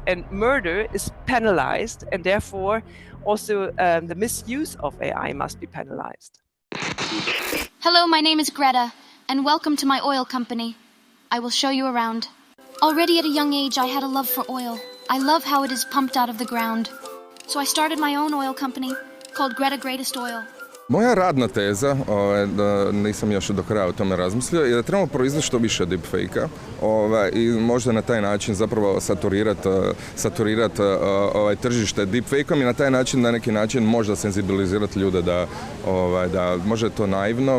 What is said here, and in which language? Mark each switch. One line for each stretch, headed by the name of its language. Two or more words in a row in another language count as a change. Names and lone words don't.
English: And murder is penalized, and therefore also the misuse of AI must be penalized. Hello, my name is Greta, and welcome to my oil company. I will show you around. Already at a young age, I had a love for oil. I love how it is pumped out of the ground. So I started my own oil company called Greta Greatest Oil.
Croatian: Moja radna teza, nisam još do kraja o tome razmislio, je da trebamo proizvesti što više deepfake-a i možda na taj način zapravo saturirati tržište deepfake-om i na taj način, na neki način možda senzibilizirati ljude da možda je to naivno.